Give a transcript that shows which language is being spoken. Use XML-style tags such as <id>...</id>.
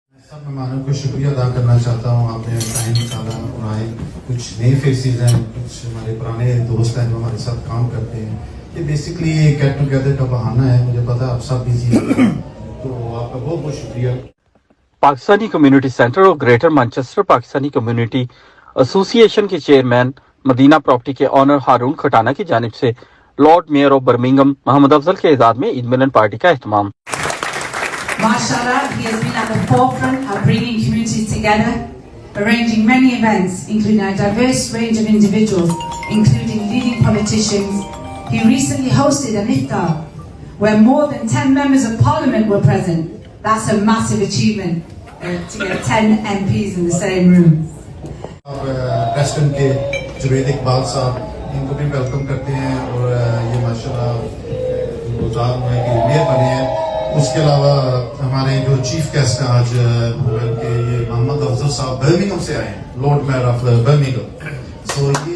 <ur>سب مہمانوں کو شکریہ ادا کرنا چاہتا ہوں، آپ نے ٹائم نکالا اور آئے۔ کچھ نئے فیسز ہیں، کچھ ہمارے پرانے دوست ہیں جو ہمارے ساتھ کام کرتے ہیں۔ یہ بیسکلی گیٹ ٹوگیدر کا بہانہ ہے، مجھے پتا آپ سب بزی ہیں، تو آپ کا بہت بہت شکریہ۔ پاکستانی کمیونٹی سینٹر اور greater Manchester Pakistani community association کے چیئرمین مدینہ پراپرٹی کے اونر ہارون کھٹانہ کی جانب سے لارڈ مئیر آف برمنگھم محمد افضل کے اعزاز میں عید ملن پارٹی کا اہتمام۔</ur> <en>Mashallah, he has been at the forefront of bringing communities together, arranging many events, including a diverse range of individuals, including leading politicians. He recently hosted an iftar where more than 10 members of parliament were present. That's a massive achievement to get 10 MPs in the same room.</en> <ur>Preston کے جوید اقبال صاحب، ان کو بھی welcome کرتے ہیں، اور یہ ماشاءاللہ گزار ہوئے کہ میئر بنے ہیں۔ اس کے علاوہ ہمارے جو چیف گیسٹ ہیں آج کے یہ محمد افضل صاحب برمنگھم سے آئے ہیں، lord mayor of Birmingham. So</ur>